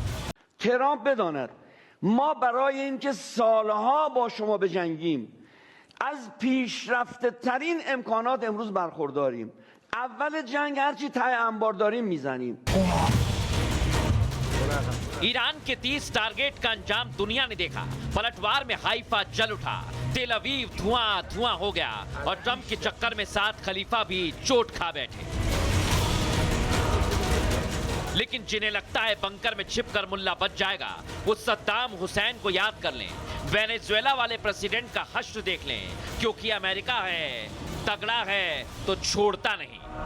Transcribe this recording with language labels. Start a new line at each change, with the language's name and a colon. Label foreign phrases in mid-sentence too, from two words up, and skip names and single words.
Persian: ترامپ بداند ما برای اینکه سالها با شما بجنگیم از پیشرفته ترین امکانات امروز برخورداریم. اول جنگ هرچی ته انبار داریم میزنیم.
Hindi: ईरान के 30 टारगेट का अंजाम दुनिया ने देखा। पलटवार में हाइफा जल उठा, तेल अवीव धुआं धुआं हो गया और ट्रंप के चक्कर में 7 खलीफा भी चोट खा बैठे। लेकिन जिन्हें लगता है बंकर में छिपकर मुल्ला बच जाएगा, वो सद्दाम हुसैन को याद कर लें, वेनेजुएला वाले प्रेसिडेंट का हश्र देख लें, क्योंकि अमेरिका है, तगड़ा है तो छोड़ता नहीं।